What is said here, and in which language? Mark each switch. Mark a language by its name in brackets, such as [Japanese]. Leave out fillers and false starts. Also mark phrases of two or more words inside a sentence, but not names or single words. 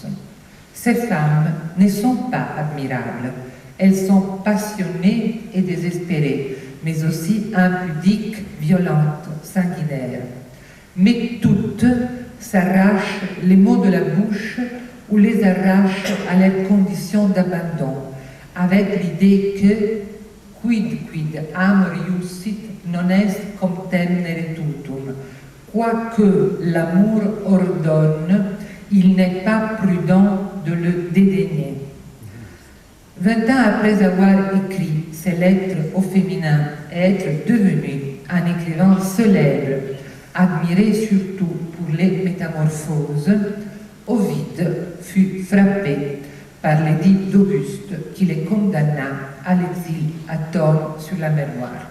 [French] Ces femmes ne sont pas admirables, elles sont passionnées et désespérées, mais aussi impudiques, violentes, sanguinaires. Mais toutes s'arrachent les mots de la bouche ou les arrachent à leurs conditions d'abandon, avec l'idée que [Latin] quid amor iussit non est contemnere tutum. [French] Quoique l'amour ordonne, il n'est pas prudent de le dédaigner. 20 ans après avoir écrit ces lettres au féminin et être devenu un écrivain célèbre, admiré surtout pour les métamorphoses, Ovide fut frappé par l'édit d'Auguste qui les condamna à l'exil à Tôle sur la mer Noire.